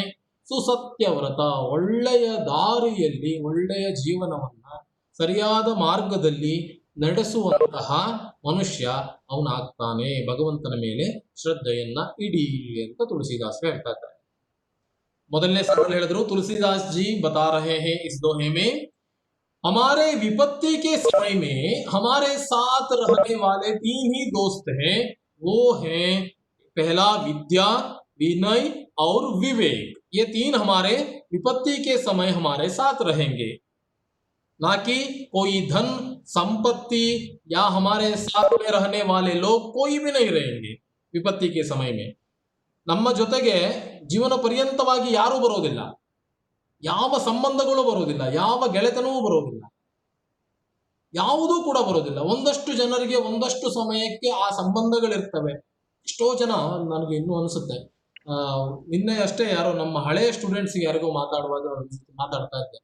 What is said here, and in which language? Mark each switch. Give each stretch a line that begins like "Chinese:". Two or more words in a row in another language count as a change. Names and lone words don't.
Kannada: ಸುಸತ್ಯವ್ರತ ಒಳ್ಳೆಯ ದಾರಿಯಲ್ಲಿ ಒಳ್ಳೆಯ ಜೀವನವನ್ನ ಸರಿಯಾದ ಮಾರ್ಗದಲ್ಲಿ ನಡೆಸುವಂತಹ ಮನುಷ್ಯ ಅವನಾಗ್ತಾನೆ. ಭಗವಂತನ ಮೇಲೆ ಶ್ರದ್ಧೆಯನ್ನ ಇಡಿ ಅಂತ ತುಳಸಿದಾಸ್ ಹೇಳ್ತಾ ಇದ್ದಾರೆ. ಮೊದಲನೇ ಸಾಲಲ್ಲಿ ಹೇಳಿದ್ರು,
Hindi: तुलसीदास जी बता रहे हैं इस दोहे में, हमारे विपत्ति के समय में हमारे साथ रहने वाले 3 ही दोस्त हैं. वो हैं पहला विद्या, विनय और विवेक. ये 3 हमारे विपत्ति के समय हमारे साथ रहेंगे, ना कि कोई धन संपत्ति या हमारे साथ में रहने वाले लोग कोई भी नहीं रहेंगे. विपत्ति के समय में
Kannada: ನಮ್ಮ ಜೊತೆಗೆ ಜೀವನ ಪರ್ಯಂತವಾಗಿ ಯಾರೂ ಬರೋದಿಲ್ಲ, ಯಾವ ಸಂಬಂಧಗಳು ಬರೋದಿಲ್ಲ, ಯಾವ ಗೆಳೆತನವೂ ಬರೋದಿಲ್ಲ, ಯಾವುದೂ ಕೂಡ ಬರೋದಿಲ್ಲ. ಒಂದಷ್ಟು ಜನರಿಗೆ ಒಂದಷ್ಟು ಸಮಯಕ್ಕೆ ಆ ಸಂಬಂಧಗಳಿರ್ತವೆ. ಎಷ್ಟೋ ಜನ, ನನಗೆ ಇನ್ನೂ ಅನಿಸುತ್ತೆ, ನಿನ್ನೆ ಅಷ್ಟೇ ಯಾರೋ ನಮ್ಮ ಹಳೆಯ ಸ್ಟೂಡೆಂಟ್ಸ್ಗೆ ಯಾರಿಗೋ ಮಾತಾಡ್ತಾ ಇದ್ದೆ.